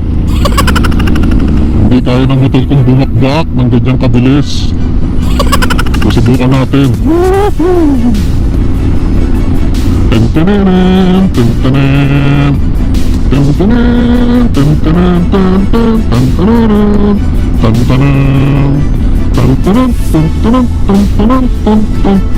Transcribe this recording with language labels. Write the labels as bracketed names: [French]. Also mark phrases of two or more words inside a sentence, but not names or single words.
[Filipino] Hindi kaya ng motor kong bumakbak ng ganyang kabilis. Susubukan natin. Tentenen, tentenen, tentenen, tentenen, tentenen, tentenen, tentenen, tentenen, tentenen, tentenen, tentenen.